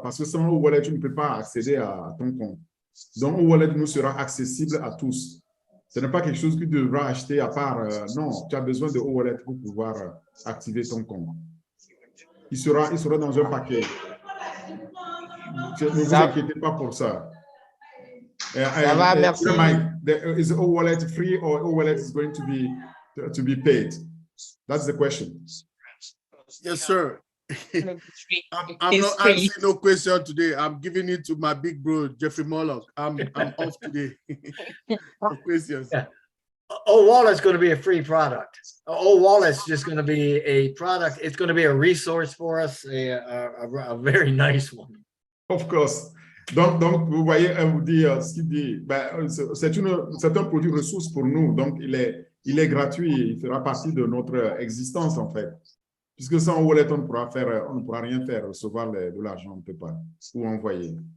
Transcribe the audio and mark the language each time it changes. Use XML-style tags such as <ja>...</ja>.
<fr>Parce que sans O-Wallet, tu ne peux pas accéder à ton compte. Donc, O-Wallet nous sera accessible à tous. Ce n'est pas quelque chose que tu devras acheter à part. Non, tu as besoin de O-Wallet pour pouvoir activer ton compte. Il sera dans un paquet. Ne vous inquiétez pas pour ça. Merci.</fr> <en>Mike, is O-Wallet free or O-Wallet is going to be paid? That's the question. Yes, sir. I'm not answering no question today. I'm giving it to my big bro, Jeffrey Morlock. I'm off today. No questions. Yeah. O-Wallet's going to be a free product. O-Wallet's just going to be a product. It's going to be a resource for us, a very nice one. Of course.</en> <fr>Donc vous voyez, vous dit ce qu'il dit, c'est un produit ressource pour nous. Donc, il est gratuit. Il fera partie de notre existence, en fait. Puisque sans wallet, on ne pourra rien faire, recevoir de l'argent, on ne peut pas, ou envoyer.</fr>